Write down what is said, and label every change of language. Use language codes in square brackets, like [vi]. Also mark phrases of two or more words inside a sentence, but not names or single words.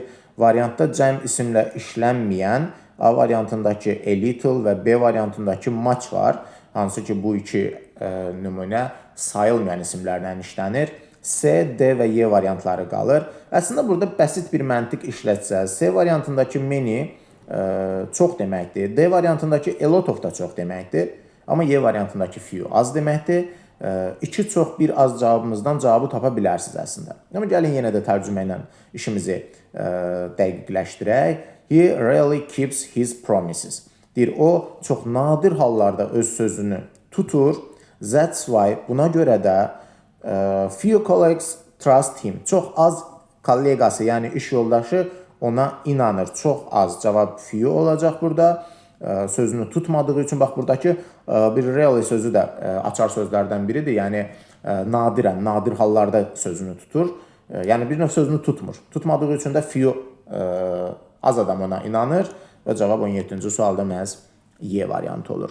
[az] Variantda cəm isimlə işlənməyən A variantındakı [en] a little [az] və B variantındakı much var. Hansı ki bu iki nümunə sayılmayan isimlərlə işlənir. C, D və Y variantları qalır. Əslində burada bəsit bir məntiq işlətsəz, C variantındakı many çox deməkdir. D variantındakı [en] a lot of [az] da çox deməkdir. Amma Y variantındakı few az deməkdir. 2 çox 1 az cavabımızdan cavabı tapa bilərsiniz əslində. Amma gəlin yenə də tərcümə ilə işimizi dəqiqləşdirək. [en] He rarely keeps his promises. [az] Deyir, o çox nadir hallarda öz sözünü tutur. [en] That's why [az] buna görə də [en] few colleagues trust him. [az] Çox az kolleqası, yəni iş yoldaşı ona inanır. Çox az cavab few olacaq burada. Sözünü tutmadığı üçün, bax buradakı bir rarely sözü də açar sözlərdən biridir. Yəni nadirən, nadir hallarda sözünü tutur. Yəni bir növ sözünü tutmur. Tutmadığı üçün də few az adam ona inanır və cavab 17-ci sualda məhz Y variantı olur.